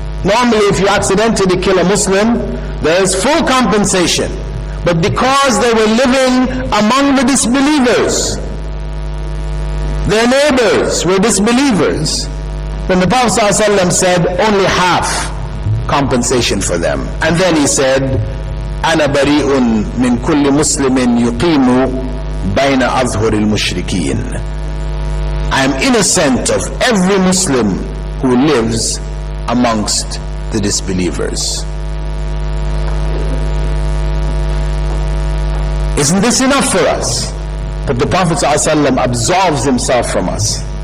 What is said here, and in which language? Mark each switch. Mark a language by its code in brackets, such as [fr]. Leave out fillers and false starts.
[en] Normally, if you accidentally kill a Muslim, there is full compensation. But because they were living among the disbelievers, their neighbors were disbelievers, then the Prophet ﷺ said only half compensation for them. And then he said, [ar] أَنَا بَرِيءٌ مِّن كُلِّ مُسْلِمٍ يُقِيمُ بَيْنَ أَظْهُرِ الْمُشْرِكِينَ. [en] I am innocent of every Muslim who lives amongst the disbelievers. Isn't this enough for us? But the Prophet ﷺ absolves himself from us.